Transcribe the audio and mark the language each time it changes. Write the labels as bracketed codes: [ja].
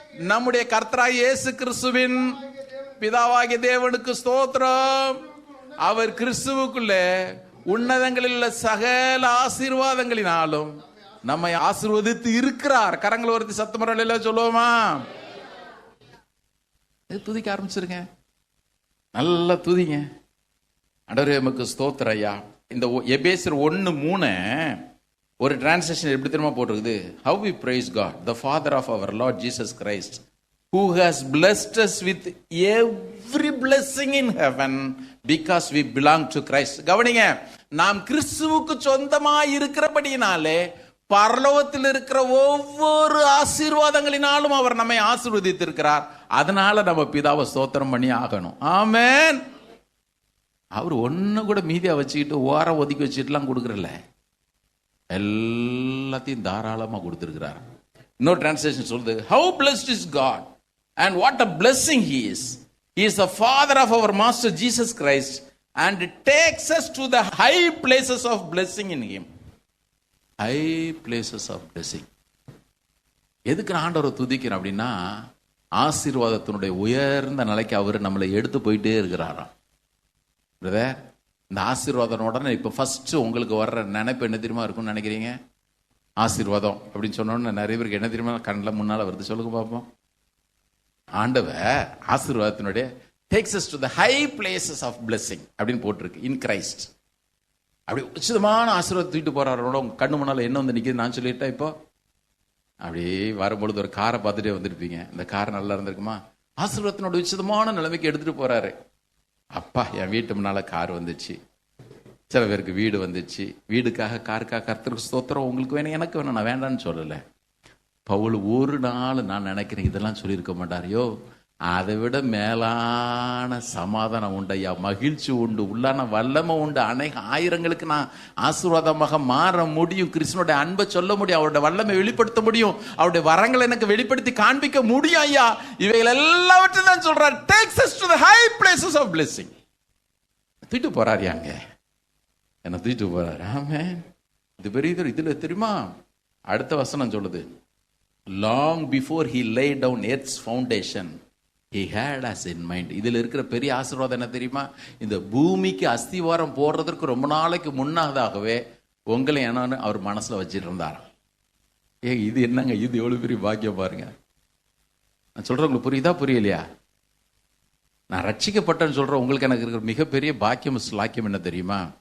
[ta] நம்முடைய கர்த்தராகிய இயேசு கிறிஸ்துவின் பிதாவாகிய தேவனுக்கு ஸ்தோத்திரம், அவர் கிறிஸ்துவுக்குள்ளே உன்னதங்களில் உள்ள சகல ஆசீர்வாதங்களினாலும் நம்மை ஆசீர்வதித்து இருக்கிறார். கரங்களை ஒருத்தி சத்தமரல சொல்லுவோமா? துதிக்க ஆரம்பிச்சிருங்க, நல்லா துதிங்க. ஆண்டவரே உமக்கு ஸ்தோத்திரம் ஐயா. இந்த எபேசியர் 1:3 ஒரு டிரான்ஸ்லேஷன் எப்படி தெரியுமா போட்டிருக்குது? [en] How we praise God, the Father of our Lord Jesus Christ, who has blessed us with every blessing in heaven because we belong to Christ. [ta] கவனிங்க, நாம் கிறிஸ்துவுக்கு சொந்தமாய் இருக்கிறபடியினாலே பரலோகத்தில் இருக்கிற ஒவ்வொரு ஆசீர்வாதங்களினாலும் அவர் நம்மை ஆசீர்வதித்திருக்கிறார். அதனால நம்ம பிதாவை ஸ்தோத்திரம் பண்ணி ஆகணும். ஆமென். அவர் ஒன்னு கூட மீதியா வச்சுக்கிட்டு ஓரம் ஒதுக்கி வச்சுட்டுலாம் கொடுக்கறல, எல்லாத்தையும் தாராளமா கொடுத்திருக்கிறார். இன்னொரு டிரான்ஸ்லேஷன் சொல்லுது, [en] how blessed is God and what a blessing he is. He is the father of our master Jesus Christ and takes us to the high places of blessing in him. High places of blessing. [ta] எதுக்கு ஆண்டவரை துதிக்கிறோம் அப்படின்னா, ஆசீர்வாதத்தினுடைய உயர்ந்த நிலைக்கு அவர் நம்மளை எடுத்து போயிட்டே இருக்கிறாராம். Brother, இந்த ஆசீர்வாதம் உடனே இப்போ ஃபர்ஸ்ட் உங்களுக்கு வர்ற நினைப்பு என்ன தெரியுமா இருக்கும்னு நினைக்கிறீங்க? ஆசீர்வாதம் அப்படின்னு சொன்னோன்னு நிறைய பேருக்கு என்ன தெரியுமா கண்ணில் முன்னால் வருது? சொல்லுங்க பார்ப்போம். ஆண்டவர் ஆசீர்வாதத்தினுடைய [en] takes us to the high places of blessing [ta] அப்படின்னு போட்டிருக்கு [en] in Christ. [ta] அப்படி உச்சிதமான ஆசீர்வாதத்தை தூக்கிட்டு போறாரோட உங்க கண்ணு முன்னால் என்ன வந்து நிற்கிது நான் சொல்லிட்டேன். இப்போ அப்படியே வரும்பொழுது ஒரு காரை பார்த்துட்டே வந்திருப்பீங்க. இந்த கார் நல்லா இருந்திருக்குமா? ஆசீர்வாதத்தினோட உச்சிதமான நிலைமைக்கு எடுத்துட்டு போறாரு. அப்பா, என் வீட்டு முன்னால கார் வந்துச்சு. சில பேருக்கு வீடு வந்துச்சு. வீடுக்காக காருக்காக கர்த்தருக்கு ஸ்தோத்திரம். உங்களுக்கு வேணும், எனக்கு வேணும், நான் வேண்டான்னு சொல்லலை. பவுல் ஒரு நாள் நான் நினைக்கிறேன் இதெல்லாம் சொல்லியிருக்க மாட்டாரையோ, அதை விட மேலான சமாதானம் உண்டு ஐயா, மகிழ்ச்சி உண்டு, உள்ளான வல்லமை உண்டு. அநேக ஆயிரங்களுக்கு நான் ஆசீர்வாதமாக மாற முடியும். கிறிஸ்துவனுடைய அன்பை சொல்ல முடியும், அவருடைய வல்லமை வெளிப்படுத்த முடியும், அவருடைய வரங்களை எனக்கு வெளிப்படுத்தி காண்பிக்க முடியும் ஐயா. இவைகள் எல்லாவற்றையும் தான் சொல்றார். [en] takes us to the high places of blessing. [ta] தூக்கிட்டு போறாரு அங்க, என்ன தூக்கிட்டு போறாரு. ஆமென். இது பெரிய இதுல தெரியுமா, அடுத்த வசனம் சொல்லுது, [en] long before he laid down earth's foundation he had us in mind. [ta] இதில் இருக்கிற பெரிய ஆசீர்வாதம் என்ன தெரியுமா, இந்த பூமிக்கு அஸ்திவாரம் போடுறதற்கு ரொம்ப நாளைக்கு முன்னதாகவே உங்களை என்னன்னு அவர் மனசுல வச்சுட்டு இருந்தாராம். இது என்னங்க, இது எவ்வளவு பெரிய பாக்கியம் பாருங்க. நான் சொல்றேன், உங்களுக்கு புரியுதா புரியலையா? நான் ரட்சிக்கப்பட்டேன்னு சொல்றேன், உங்களுக்கு எனக்கு இருக்கிற மிகப்பெரிய பாக்கியம் ஸ்லாக்கியம் என்ன தெரியுமா?